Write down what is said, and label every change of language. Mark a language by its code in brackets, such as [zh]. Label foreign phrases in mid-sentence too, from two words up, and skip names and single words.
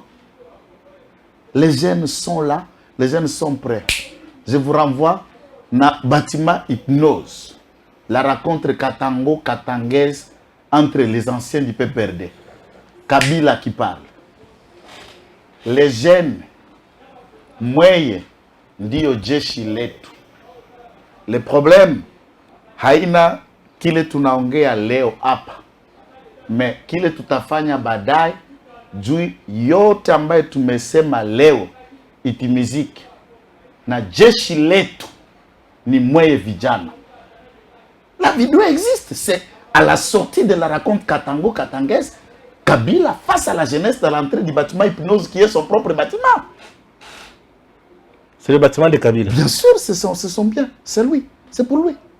[fr] Les jeunes sont là. Les jeunes sont prêts. Je vous renvoie dans le bâtiment Hypnose. La rencontre katangaise entre les anciens du PPRD. Kabila qui parle. Les jeunes [sw] Mweye ndio jeshi letu. [fr] Le problème [sw] haina kile tunaongea leo hapa, me kile tutafanya baadaye juu yote ambayo tumesema leo itimizike. Na jeshi letu ni Mweye vijana. [fr] La vidéo existe, c'est à la sortie de la raconte katangaise, Kabila face à la jeunesse de l'entrée du bâtiment Hypnose qui est son propre bâtiment. C'est le bâtiment de Kabila. Bien sûr, c'est son bien. C'est lui. C'est pour lui.